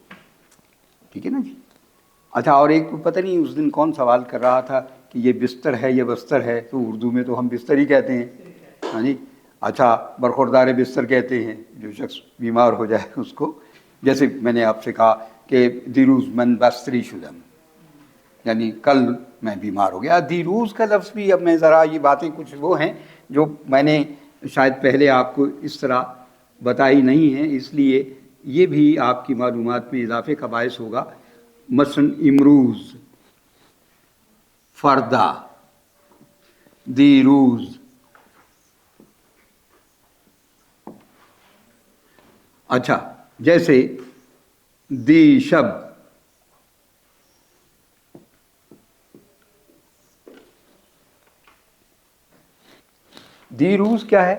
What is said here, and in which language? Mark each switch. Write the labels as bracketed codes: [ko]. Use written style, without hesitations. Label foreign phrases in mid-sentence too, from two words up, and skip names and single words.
[ur] ٹھیک ہے نا جی. اچھا، اور ایک پتہ نہیں اس دن کون سوال کر رہا تھا کہ یہ بستر ہے یہ بستر ہے، تو اردو میں تو ہم بستر ہی کہتے ہیں. ہاں جی. اچھا، برخوردار بستر کہتے ہیں جو شخص بیمار ہو جائے اس کو. جیسے میں نے آپ سے کہا کہ [fa] دیروز من بستری شدم، [ur] یعنی کل میں بیمار ہو گیا. دیروز کا لفظ بھی، اب میں ذرا یہ باتیں کچھ وہ ہیں جو میں نے شاید پہلے آپ کو اس طرح بتائی نہیں ہیں، اس لیے یہ بھی آپ کی معلومات میں اضافے کا باعث ہوگا. [fa] مثلا امروز، فردا، دیروز. [ur] اچھا، جیسے [fa] دی شب، دی روز [ur] کیا ہے؟